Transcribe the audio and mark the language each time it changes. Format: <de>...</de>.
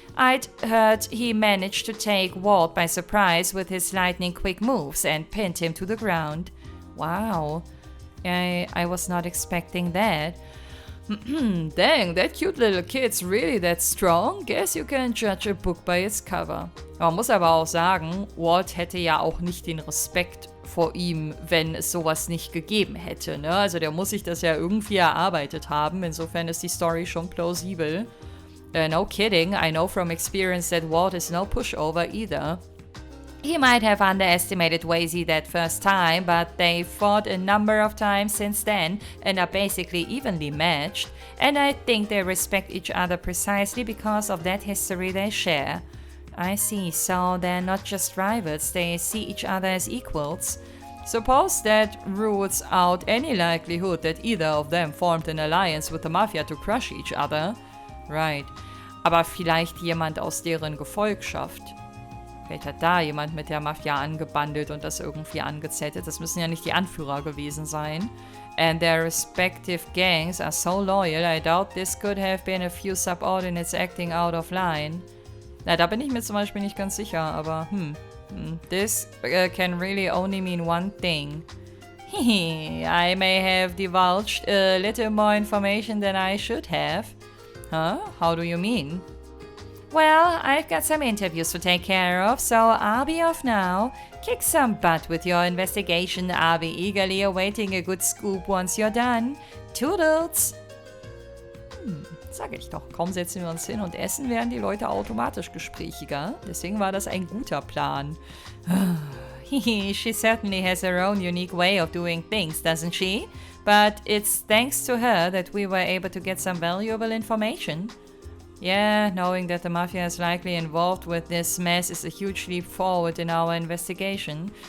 <en>I'd heard he managed to take Ward by surprise with his lightning-quick moves and pinned him to the ground. Wow, I was not expecting that. Dang, that cute little kid's really that strong? Guess you can judge a book by its cover.</en> <de>Man muss aber auch sagen, Ward hätte ja auch nicht den Respekt vor ihm, wenn es sowas nicht gegeben hätte, ne? Also der muss sich das ja irgendwie erarbeitet haben, insofern ist die Story schon plausibel.</de> <en>No kidding, I know from experience that Ward is no pushover either. He might have underestimated Wazy that first time, but they fought a number of times since then and are basically evenly matched, and I think they respect each other precisely because of that history they share. I see, so they're not just rivals, they see each other as equals. Suppose that rules out any likelihood that either of them formed an alliance with the Mafia to crush each other. Right.</en> <de>Aber vielleicht jemand aus deren Gefolgschaft. Vielleicht hat da jemand mit der Mafia angebandelt und das irgendwie angezettet. Das müssen ja nicht die Anführer gewesen sein.</de> <en>And their respective gangs are so loyal, I doubt this could have been a few subordinates acting out of line.</en> <de>Na, da bin ich mir zum Beispiel nicht ganz sicher, aber</de> <en>this can really only mean one thing. I may have divulged a little more information than I should have. Huh? How do you mean? Well, I've got some interviews to take care of, so I'll be off now. Kick some butt with your investigation. I'll be eagerly awaiting a good scoop once you're done. Toodles!</en> <de>Sag ich doch, kaum setzen wir uns hin und essen, werden die Leute automatisch gesprächiger. Deswegen war das ein guter Plan.</de> <en>She certainly has her own unique way of doing things, doesn't she? But it's thanks to her that we were able to get some valuable information. Yeah, knowing that the Mafia is likely involved with this mess is a huge leap forward in our investigation.</en>